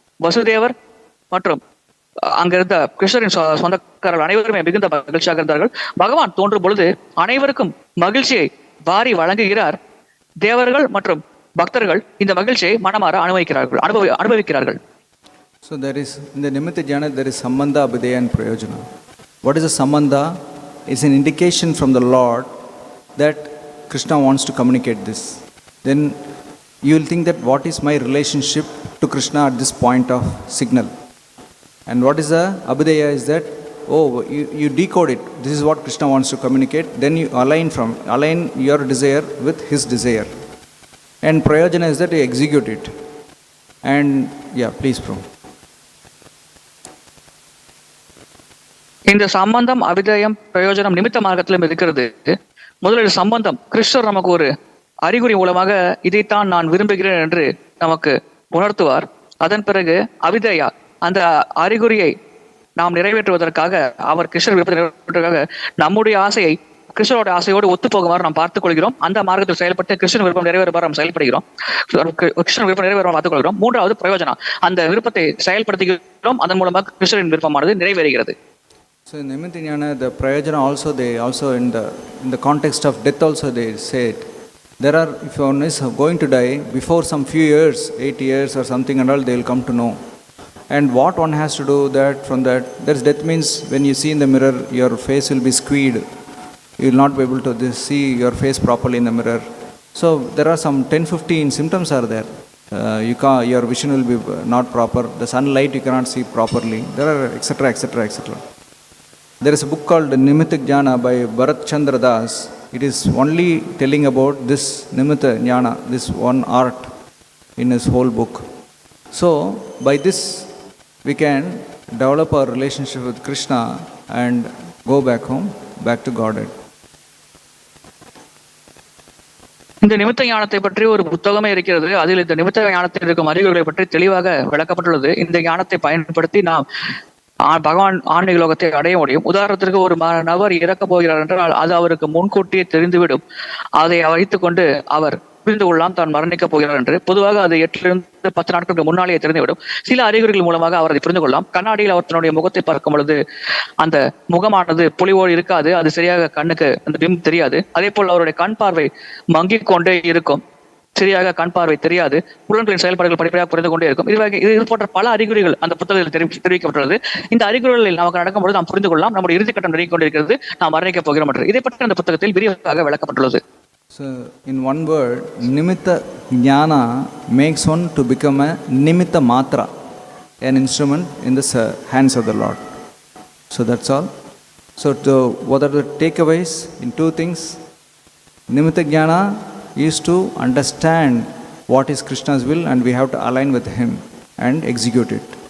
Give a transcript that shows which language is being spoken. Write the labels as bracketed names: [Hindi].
[Tamil] வசுதேவர் மற்றும் அங்கிருந்த கிருஷ்ணரின் சொந்தக்காரர்கள் அனைவருமே மிகுந்த மகிழ்ச்சியாக இருந்தார்கள். பகவான் தோன்றும் பொழுது அனைவருக்கும் மகிழ்ச்சியை வாரி வழங்குகிறார். தேவர்கள் மற்றும் பக்தர்கள் இந்த மகிழ்ச்சியை மனமாற அனுபவிக்கிறார்கள். [English] So there is in the Nimitta Jnana there is Sambandha, Abhidaya and Prayojana. What is a Sambandha? It's an indication from the Lord that Krishna wants to communicate this. Then you will think that what is my relationship to Krishna at this point of signal? And what is the Abhidaya is that, you decode it. This is what Krishna wants to communicate. Then you align your desire with his desire. And Prayojana is that you execute it. And please, Prabhu. [Tamil] இந்த சம்பந்தம் அவிதயம் பிரயோஜனம் நிமித்த மார்க்கத்திலும் இருக்கிறது. முதலில் சம்பந்தம், கிறிஸ்துவர் நமக்கு ஒரு அறிகுறி மூலமாக இதைத்தான் நான் விரும்புகிறேன் என்று நமக்கு உணர்த்துவார். அதன் பிறகு அவிதயா, அந்த அறிகுறியை நாம் நிறைவேற்றுவதற்காக, அவர் கிருஷ்ணர் விருப்பத்தை நிறைவேற்றுவதற்காக நம்முடைய ஆசையை கிருஷ்ணரோட ஆசையோடு ஒத்து போகுமாறு நாம் பார்த்துக் கொள்கிறோம். அந்த மார்க்கத்தில் செயல்பட்டு கிருஷ்ணன் விருப்பம் நிறைவேறுமாறு நாம் செயல்படுகிறோம். கிருஷ்ணன் விருப்பம் நிறைவேறும் பார்த்துக் கொள்கிறோம். மூன்றாவது பிரயோஜனம், அந்த விருப்பத்தை செயல்படுத்துகிறோம். அதன் மூலமாக கிருஷ்ணரின் விருப்பமானது நிறைவேறுகிறது. [English] So in Nimitya Jnana, the prayojana also, they also in the context of death also they said, there are, if one is going to die, before some few years, 8 years or something and all, they will come to know. And what one has to do that from that, there's death means when you see in the mirror, your face will be squeed. You will not be able to see your face properly in the mirror. So there are some 10-15 symptoms are there. Your vision will be not proper. The sunlight you cannot see properly. There are etc. etc. etc. There is a book called Nimitya Jnana by Bharat Chandra Das. It is only telling about this Nimitya Jnana, this one art in his whole book. So by this we can develop our relationship with Krishna and go back home, back to Godhead. [Tamil] இந்த நிமித்த ஞானத்தை பற்றி ஒரு புத்தகமே இருக்கிறது. அதில் இந்த நிமித்த ஞானத்தில் இருக்கும் அறிகுறிகளை பற்றி தெளிவாக விளக்கப்பட்டுள்ளது. இந்த ஞானத்தை பயன்படுத்தி நாம் பகவான் ஆன்மீக லோகத்தை அடைய முடியும். உதாரணத்திற்கு, ஒரு நபர் இறக்க போகிறார் என்றால் அது அவருக்கு முன்கூட்டியே தெரிந்துவிடும். அதை வைத்துக் கொண்டு அவர் புரிந்து கொள்ளலாம் தான் மரணிக்கப் போகிறார் என்று. பொதுவாக அது 8 to 10 நாட்களுக்கு முன்னாலேயே தெரிந்துவிடும். சில அறிகுறிகள் மூலமாக அவர் அதை புரிந்து கொள்ளலாம். கண்ணாடியில் அவர் தன்னுடைய முகத்தை பார்க்கும் பொழுது அந்த முகமானது பொலிவோடு இருக்காது, அது சரியாக கண்ணுக்கு அந்த பிம்பம் தெரியாது. அதே போல் அவருடைய கண் பார்வை மங்கிக் கொண்டே இருக்கும், சரியாக கண் பார்வை தெரியாது, புலன்களின் செயல்பாடுகள் படிப்படியாக புரிந்து கொண்டே இருக்கும். இது போன்ற பல அறிகுறிகள் அந்த புத்தகத்தில் தெரிவிக்கப்பட்டுள்ளது. இந்த அறிகுறிகளில் நமக்கு நடக்கும்போது நாம் புரிந்து கொள்ளலாம் நம்முடைய இறுதிக்கட்டம் நெருங்கிக் கொண்டிருக்கிறது, நாம் மரணிக்கப் போகிறோம் என்று. இதை பற்றி அந்த புத்தகத்தில் விரிவாக விளக்கப்பட்டுள்ளது. [English] So in one word, Nimitya Jnana makes one to become a Nimitta Matra, an instrument in the hands of the Lord. So that's all. So what are the takeaways? In 2 things. Nimitya Jnana is to understand what is Krishna's will and we have to align with him and execute it.